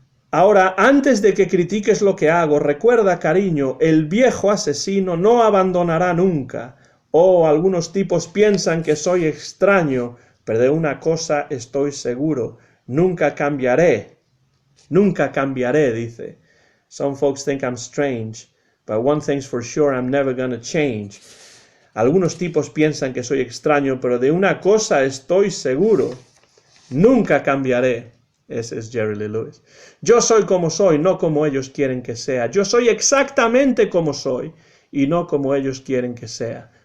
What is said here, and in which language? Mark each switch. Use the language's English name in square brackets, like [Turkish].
[Spanish] Ahora, antes de que critiques lo que hago, recuerda, cariño, el viejo asesino no abandonará nunca. Oh, algunos tipos piensan que soy extraño, pero de una cosa estoy seguro: nunca cambiaré. Nunca cambiaré, dice. [English] Some folks think I'm strange, but one thing's for sure, I'm never gonna change. [Spanish] Algunos tipos piensan que soy extraño, pero de una cosa estoy seguro: nunca cambiaré. Ese es Jerry Lee Lewis. Yo soy como soy, no como ellos quieren que sea. Yo soy exactamente como soy y no como ellos quieren que sea.